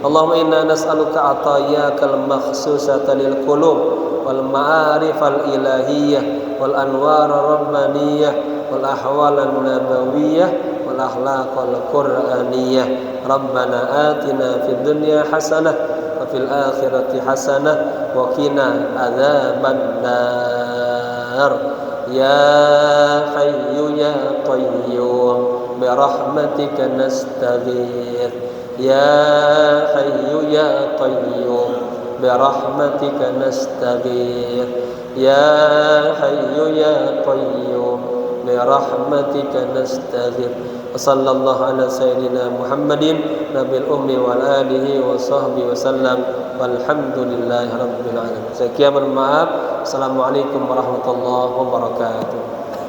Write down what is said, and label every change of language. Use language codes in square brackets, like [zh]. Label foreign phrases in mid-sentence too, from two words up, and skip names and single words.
[ar] اللهم إنا نسألك العطايا المخصوصة للقلوب والمعارف الإلهية والأنوار الربانية والأحوال النبوية والأخلاق القرآنية. ربنا آتنا في الدنيا حسنة وفي الآخرة حسنة وقنا عذاب النار. يا حي يا قيوم برحمتك نستغيث. يا حي يا قيوم برحمتك نستغيث. يا حي يا قيوم برحمتك نستغيث. وصلى الله على سيدنا محمد النبي الأمي وآله وصحبه وسلم والحمد لله رب العالمين. [id] Sekian, maaf. [ar] السلام عليكم ورحمة الله وبركاته.